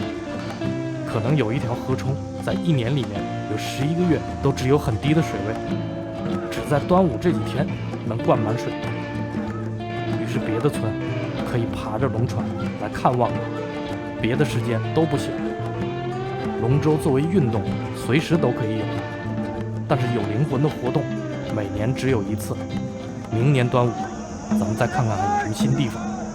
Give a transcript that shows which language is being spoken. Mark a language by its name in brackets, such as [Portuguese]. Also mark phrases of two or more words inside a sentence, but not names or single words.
[Chinese] 可能有一條河冲在1年裡面有11個月都只有很低的水位，只在端午這幾天能灌滿水。於是別的村可以爬着龍船來看望，別的時間都不行。龍舟作為運動，隨時都可以有，但是有靈魂的活動， 每年只有一次。明年端午，咱们再看看还有什么新地方。